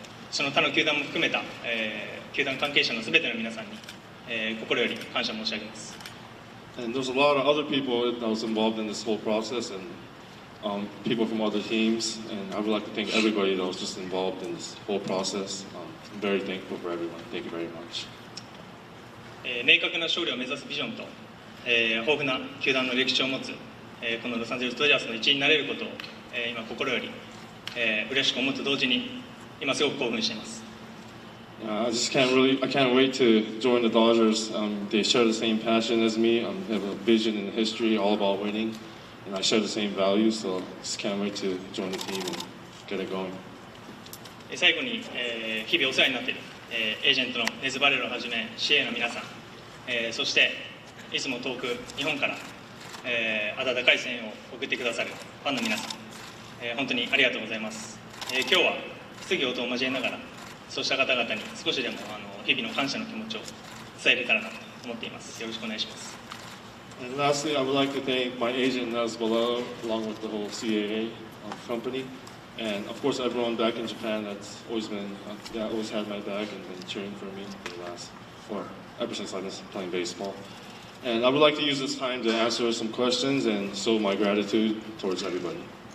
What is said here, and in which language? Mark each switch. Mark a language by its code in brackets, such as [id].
[ja] その他の球団も含めた、球団関係者のすべての皆さんに、心より感謝申し上げます。 [en] And there's a lot of other people that was involved in this whole process, and people from other teams, and I would like to thank everybody that was just involved in this whole process. I'm very thankful for everyone. Thank you very much. [ja] 明確な勝利を目指すビジョンと、豊富な球団の歴史を持つ、このロサンゼルス・ドジャースの一員になれることを、今心より、嬉しく思うと同時に今すごく興奮しています。 [en] I can't wait to join the Dodgers. They share the same passion as me. They have a vision and a history all about winning, and I share the same values. So I just can't wait to join the team and get it going. [ja] 最後に、日々お世話になっている、エージェントのネズ・バレロをはじめ CA の皆さん、そしていつも遠く日本から、温かい声援を送ってくださるファンの皆さん、本当にありがとうございます。今日は質疑応答を交えながらそうした方々に少しでも日々の感謝の気持ちを伝えれたらなと思っています。よろしくお願いします。 [en] And lastly, I would like to thank my agent Nels Bolero, along with the whole CAA company, and of course everyone back in Japan that's always been that always had my back and been cheering for me for the last, or ever since I was playing baseball. And I would like to use this time to answer some questions and show my gratitude towards everybody.